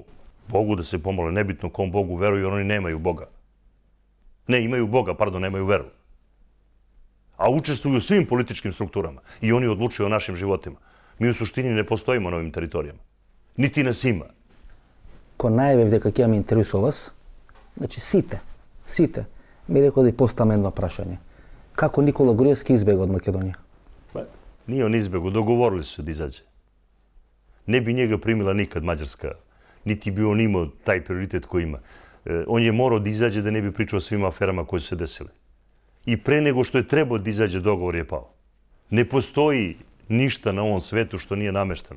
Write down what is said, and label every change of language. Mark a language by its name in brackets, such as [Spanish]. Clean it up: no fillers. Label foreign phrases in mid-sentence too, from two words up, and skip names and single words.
[Serbian] Bogu da se pomole, nebitno kom Bogu veruju, jer oni nemaju Boga. Ne, imaju Boga, pardon, nemaju veru. A učestvuju u svim političkim strukturama. I oni odlučuju o našim životima. Mi u suštini ne postojimo na ovim teritorijama. Niti nas ima. [Macedonian] Ko najve как имам интервју со вас, значи сите, ми рекол да поставам едно прашање. Како Никола Груевски избега од Македонија? [Serbian] Nije on izbjegao, dogovorili su se da izađe. Ne bi njega primila nikad Mađarska, niti bi on imao taj prioritet koji ima. On je morao da izađe da ne bi pričao o svim aferama koje su se desile. I pre nego što je trebao da izađe, dogovor je pao. Ne postoji ništa na ovom svetu što nije namešteno.